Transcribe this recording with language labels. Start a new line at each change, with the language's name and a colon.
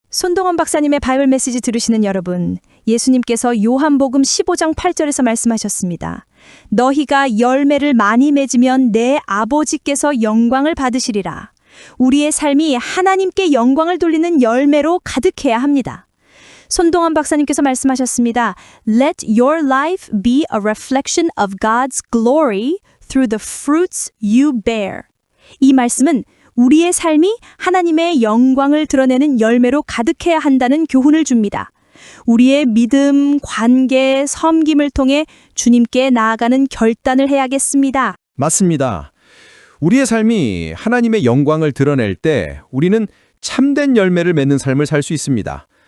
Korean: 손동원 박사님의 바이블 메시지 들으시는 여러분, 예수님께서 요한복음 15장 8절에서 말씀하셨습니다. 너희가 열매를 많이 맺으면 내 아버지께서 영광을 받으시리라. 우리의 삶이 하나님께 영광을 돌리는 열매로 가득해야 합니다. 손동원 박사님께서 말씀하셨습니다.
English: Let your life be a reflection of God's glory through the fruits you bear.
Korean: 이 말씀은 우리의 삶이 하나님의 영광을 드러내는 열매로 가득해야 한다는 교훈을 줍니다. 우리의 믿음, 관계, 섬김을 통해 주님께 나아가는 결단을 해야겠습니다. 맞습니다. 우리의 삶이 하나님의 영광을 드러낼 때 우리는 참된 열매를 맺는 삶을 살 수 있습니다.